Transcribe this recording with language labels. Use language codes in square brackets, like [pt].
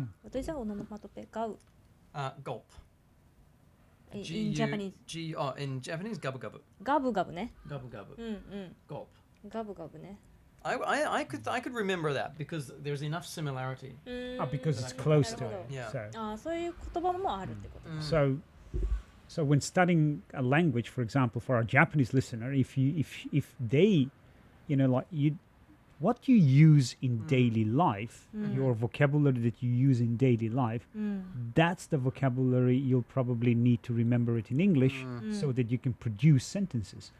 [en] What is the onomatopoeia? Gau. Gulp. In Japanese. In Japanese, gabu gabu. [ja] ガブガブね。 Gabu gabu. うんうん。 [en] Gulp. [ja] ガブガブね。 [en] I could remember that because there's enough similarity. Because it's close to it. Yeah. So. [ja] ああ、そういう言葉もあるってこと。 [en] So when studying a language, for example, for our Japanese listener, if they, you know, like what you use in daily life, your vocabulary that you use in daily life, that's the vocabulary you'll probably need to remember it in English so that you can produce sentences.